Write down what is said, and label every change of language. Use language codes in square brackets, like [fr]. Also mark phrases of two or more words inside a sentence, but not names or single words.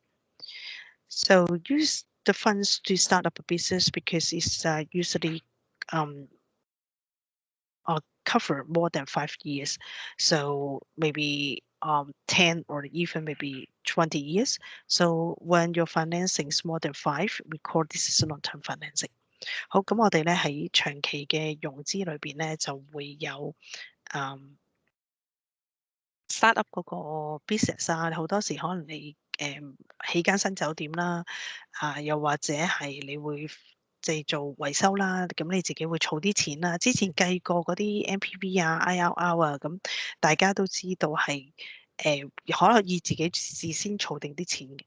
[en] So use the funds to start up a business because it's usually cover more than 5 years. So maybe 10 or even maybe 20 years. So when your financing is more than 5, we call this is long-term financing. [yue] 好，咁我哋咧喺長期嘅融資裏邊咧就會有 [en] start up [yue] 嗰個 business 啊，好多時可能你起間新酒店啦，又或者係你會即係做維修啦，咁你自己會儲啲錢啦。之前計過嗰啲 NPV 啊、IRR 啊，咁大家都知道係可以自己事先儲定啲錢嘅。